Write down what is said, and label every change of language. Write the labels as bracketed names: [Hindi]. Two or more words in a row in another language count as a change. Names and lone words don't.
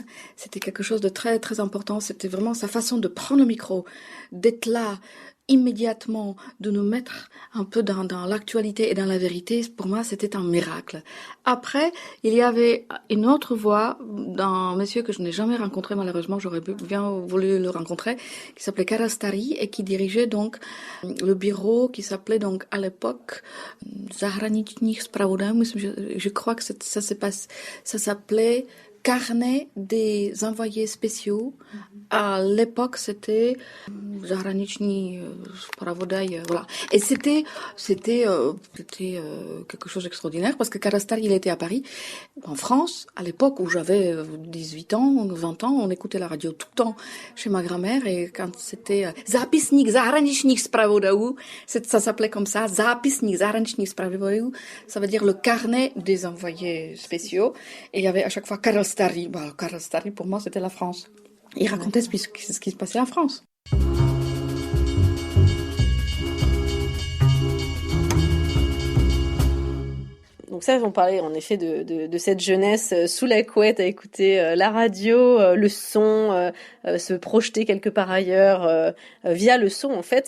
[French] C'était quelque chose de très, très important. C'était vraiment sa façon de prendre le micro, d'être là, immédiatement, de nous mettre un peu dans l'actualité et dans la vérité. Pour moi, c'était un miracle. Après, il y avait une autre voix d'un monsieur que je n'ai jamais rencontré, malheureusement, j'aurais bien voulu le rencontrer, qui s'appelait Karel Starý et qui dirigeait donc le bureau qui s'appelait donc à l'époque Zahraničních zpravodajů. Je crois que ça s'appelait Carnet des envoyés spéciaux. À l'époque, c'était Zahraniční zpravodaj, voilà. Et c'était quelque chose d'extraordinaire parce que Karel Starý, il était à Paris, en France, à l'époque où j'avais 18 ans, 20 ans, on écoutait la radio tout le temps chez ma grand-mère et quand c'était Zápisník zahraničních zpravodajů, ça s'appelait comme ça, Zápisník zahraničních zpravodajů, ça veut dire le carnet des envoyés spéciaux. Et il y avait à chaque fois Karel Starý. Karel Starý, pour moi, c'était la France. Il racontait ce qui se passait en France. Donc ça, on parlait en effet de cette jeunesse sous la couette à écouter la radio, le son, se projeter quelque part ailleurs via le son en fait.